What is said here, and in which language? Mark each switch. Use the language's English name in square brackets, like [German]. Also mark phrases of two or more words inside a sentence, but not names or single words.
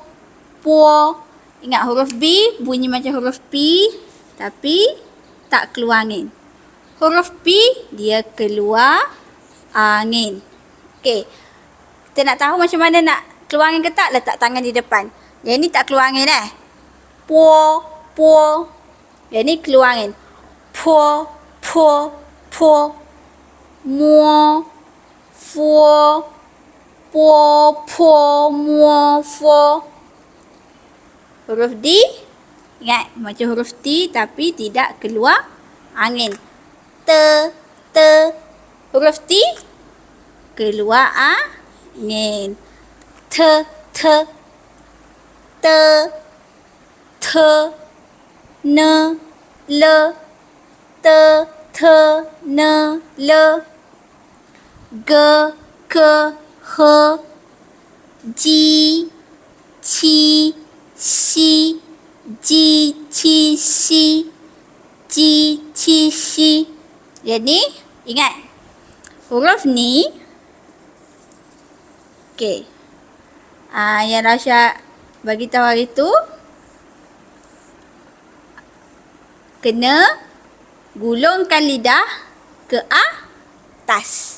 [Malay] Ingat huruf B bunyi macam huruf P tapi tak keluar angin. Huruf P dia keluar angin. Okey. Kita nak tahu macam mana nak keluar angin ke tak? Letak tangan di depan. Yang ni tak keluar angin Po. Yang ni keluar angin. Po. [Chinese] Mo. Po. Mo. [Malay] Huruf D. Ingat macam huruf T tapi tidak keluar angin. Huruf T keluar angin. Le. [Chinese] Ji, ci, si. [Malay] Jadi ingat huruf ni. Okey. Yang Rasha bagi tahu hari tu kena gulungkan lidah ke atas.